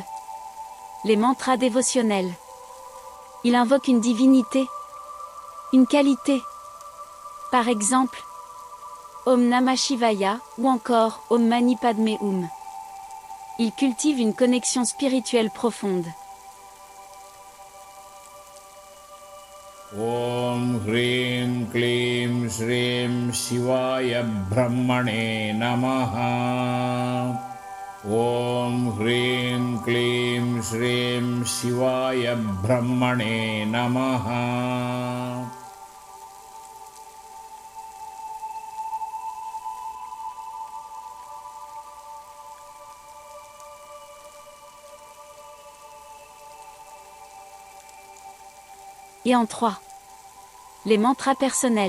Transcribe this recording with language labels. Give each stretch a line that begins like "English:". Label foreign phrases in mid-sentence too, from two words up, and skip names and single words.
French: Les mantras dévotionnels. Il invoque une divinité, une qualité. Par exemple,
Sanskrit: ॐ नमः शिवाय
French: ou encore
Sanskrit: ॐ मणि पद्मे हूँ.
French: Il cultive une connexion spirituelle profonde.
Sanskrit: ॐ ह्रीं क्लीं श्रीं शिवाय ब्रह्मणे नमः. ॐ ह्रीं क्लीं श्रीं शिवाय ब्रह्मणे नमः.
French: Et en 3. Les mantras personnels.